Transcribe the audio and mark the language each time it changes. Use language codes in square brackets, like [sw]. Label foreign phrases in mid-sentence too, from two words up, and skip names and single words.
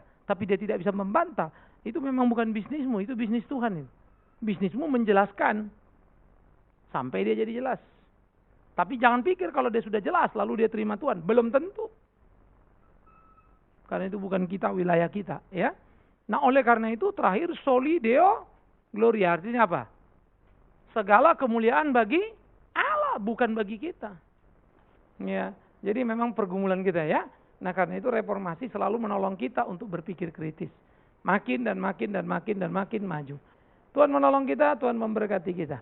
[id] Tapi dia tidak bisa membantah. Itu memang bukan bisnismu, itu bisnis Tuhan. Bisnismu menjelaskan. Sampai dia jadi jelas. Tapi jangan pikir kalau dia sudah jelas, lalu dia terima Tuhan. Belum tentu. Karena itu bukan kita, wilayah kita. Ya. Nah oleh karena itu terakhir [la] soli deo gloria. [id] Artinya apa? Segala kemuliaan bagi Allah, bukan bagi kita. Ya. Jadi memang pergumulan kita ya. Nah karena itu reformasi selalu menolong kita untuk berpikir kritis. makin dan makin dan makin dan makin maju. Tuhan menolong kita, Tuhan memberkati kita.